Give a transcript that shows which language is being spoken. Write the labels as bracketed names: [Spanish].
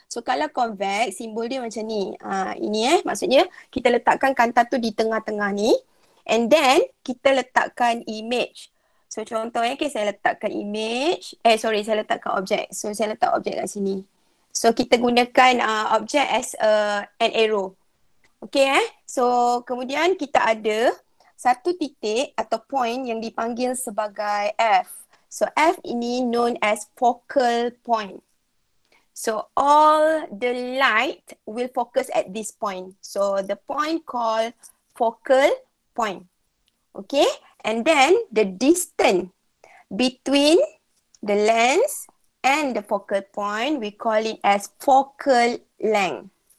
[Malay] So kalau convex, simbol dia macam ni. Ini maksudnya kita letakkan kantar tu di tengah-tengah ni. And then kita letakkan image. So contoh okay, saya letakkan image. Saya letakkan objek. So saya letak objek kat sini. So kita gunakan objek as an arrow. Okay So kemudian kita ada satu titik atau point yang dipanggil sebagai F. [English] So F ini known as focal point. So all the light will focus at this point. So the point called focal point. Okay, and then the distance between the lens and the focal point, we call it as focal length.